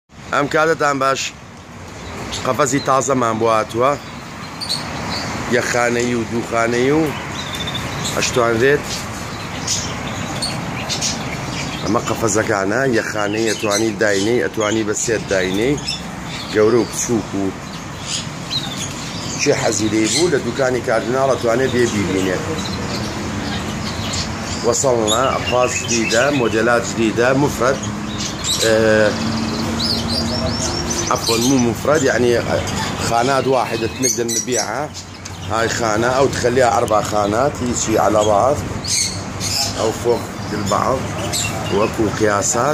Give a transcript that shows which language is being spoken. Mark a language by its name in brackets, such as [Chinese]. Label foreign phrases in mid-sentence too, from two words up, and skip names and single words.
[Central Kurdish] ئەم کاتتان باش قەفەزی تازەمان بۆ هاتووە، یەخانەیی و دووخانەیی و ئەشتوانرێت. ئەمە قەفەزەکانە یەخانەی ئەتوانی داینەی، ئەتوانی بە سێت داینەی گەورە و بچووک و چێ حەزی لێی بوو لە دوکانی کاردیناڵ ئەتوانێت بێ بیبینێت. [Arabic] وصلنا أقفاص جديدة، موديلات جديدة، مفرد عفوا مو مفرد، يعني خانات واحدة نقدر نبيعها. هاي خانة أو تخليها 4 خانات يجي على بعض أو فوق البعض، وأكو قياسات.